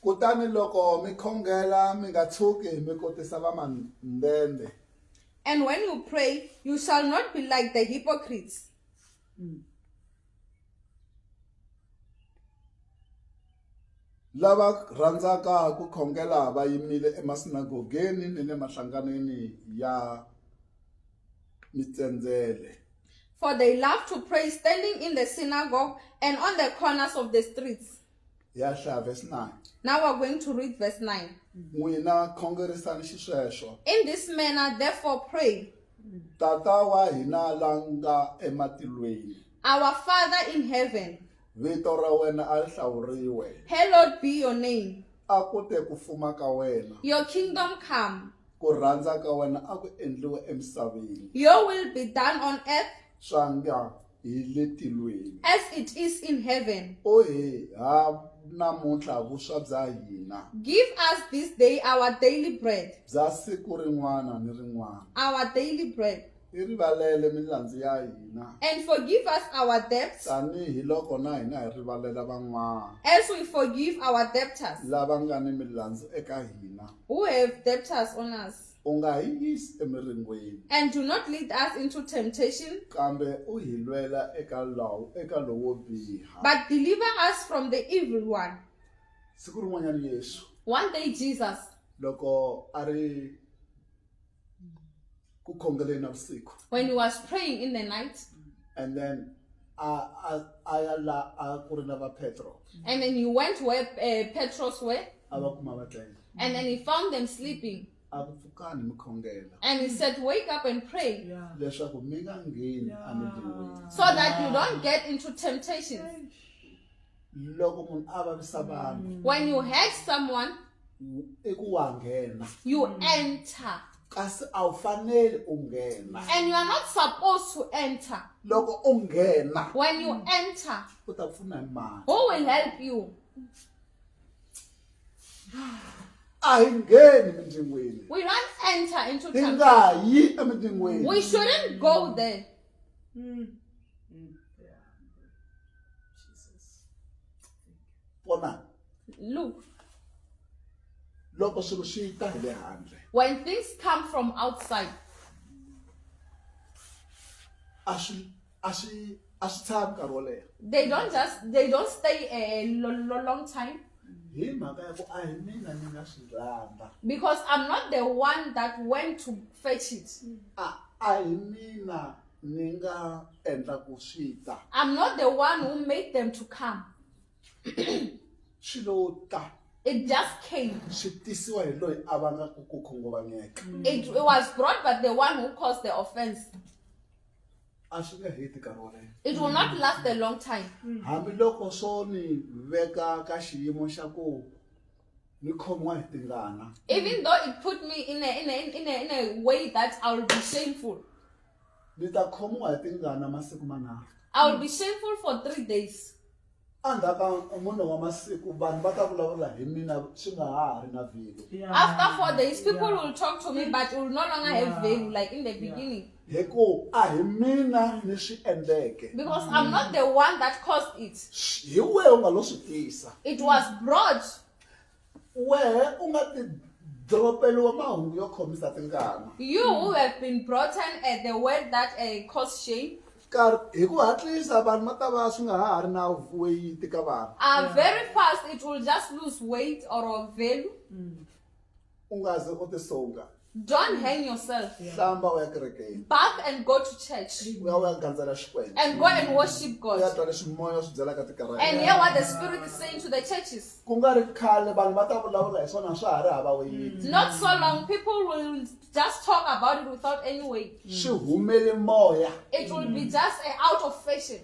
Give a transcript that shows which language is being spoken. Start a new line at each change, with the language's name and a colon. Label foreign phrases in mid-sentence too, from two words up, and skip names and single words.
Tsonga: kutani loko mi khongela mi nga tshuki mi kotisa vamandende.
English: And when you pray, you shall not be like the hypocrites.
Tsonga: Lava rhandzaka ku khongela va yimile emasinagogeni ni le mahlanganeni ya mitsenzele.
English: For they love to pray standing in the synagogue and on the corners of the streets.
Tsonga: Ya hlaya verse 9.
English: Now we're going to read verse 9.
Tsonga: N'wina khongerisani xisweswo.
English: In this manner, therefore, pray.
Tsonga: Tata wa hina la nga ematilweni.
English: Our Father in heaven,
Tsonga: Vito ra wena a hlawuriwe.
English: hallowed be your name.
Tsonga: A ku te ku fuma ka wena.
English: Your kingdom come.
Tsonga: Ku rhandza ka wena a ku endliwe emisaveni.
English: Your will be done on earth
Tsonga: Swa nga hi le tilweni.
English: as it is in heaven.
Tsonga: O he ha namuntlha vuswa bya hina.
English: Give us this day our daily bread.
Tsonga: Bya siku rin'wana ni rin'wana.
English: Our daily bread.
Tsonga: Hi rivalele milandzu ya hina.
English: And forgive us our debts
Tsonga: Tanihi loko na hina hi rivalela van'wana.
English: as we forgive our debtors
Tsonga: Lava nga ni milandzu eka hina.
English: who have debtors on us.
Tsonga: U nga hi yisi emiringweni.
English: And do not lead us into temptation,
Tsonga: Kambe u hi lwela eka lowo biha.
English: but deliver us from the evil one.
Tsonga: Siku rin'wanyana Yesu
English: One day Jesus,
Tsonga: loko a ri ku khongeleni navusiku,
English: when he was praying in the night, and then
Tsonga: a ya la a ku ri na va Petro
English: and then he went where Petros were,
Tsonga: a va kuma va tlela.
English: and then he found them sleeping.
Tsonga: A ku pfukani mi khongela
English: And he said, wake up and pray,
Tsonga: leswaku mi nga ngheni emitlweni.
English: so that you don't get into temptation.
Tsonga: Loko munhu a vavisa vanhu
English: When you hurt someone,
Tsonga: i ku wa nghena,
English: you enter.
Tsonga: kasi a wu faneli u nghena.
English: And you are not supposed to enter.
Tsonga: Loko u nghena
English: When you enter,
Tsonga: u ta pfuna hi mani.
English: who will help you?
Tsonga: A hi ngheni mindyangwini.
English: We don't enter into
Tsonga: Hi
English: temptation.
Tsonga: nga yi emindyangwini.
English: We shouldn't go there.
Tsonga: Vona
English: Look,
Tsonga: loko swilo swi ta hi le handle,
English: when things come from outside,
Tsonga: a swi tshami nkarhi wo leha.
English: they don't stay a long time.
Tsonga: Hi mhaka ya ku a hi mina ni nga swi landza.
English: Because I'm not the one that went to fetch it.
Tsonga: A hi mina ni nga endla ku swi ta.
English: I'm not the one who made them to come.
Tsonga: Swilo ta
English: It just came.
Tsonga: swi tisiwa hi loyi a vangaku ku khunguvanyeka.
English: It was brought by the one who caused the offense.
Tsonga: A swi nge heti nkarhi wo leha.
English: It will not last a long time.
Tsonga: Hambiloko swo ni veka ka xiyimo xa ku ni khomiwa hi tingana.
English: Even though it put me in a way that I will be shameful.
Tsonga: Ni ta khomiwa hi tingana masiku manharhu.
English: I will be shameful for 3 days.
Tsonga: Andaka munhu wa masiku vanhu va ta vulavula hi mina swi nga ha ri na vilo.
English: After 4 days, people will talk to me, but it will no longer have value like in the beginning.
Tsonga: Hikuva a hi mina ni swi endleke.
English: Because I'm not the one that caused it.
Tsonga: Hi wehe u nga lo swi tisa.
English: It was brought.
Tsonga: Wehe u nga ti dropeliwa mahungu yo khomisa tingana.
English: You who have been brought in at the word that caused shame.
Tsonga: Hi ku hatlisa vanhu va ta va swi nga ha ri na weight ka vanhu.
English: Very fast, it will just lose weight or value.
Tsonga: U nga ze u ti songa.
English: Don't hang yourself.
Tsonga: Hlamba u ya kerekeni.
English: Bath and go to church.
Tsonga: U ya gandzela xikwembu.
English: And go and worship
Tsonga: U ya
English: God.
Tsonga: twa leswi moya swi byelaka tikereke.
English: And hear what the Spirit is saying to the churches.
Tsonga: Ku nga ri khale vanhu va ta vulavula hi swona swa ha ri hava weight.
English: Not so long, people will just talk about it without any weight.
Tsonga: Swi humele moya.
English: It will be just out of fashion.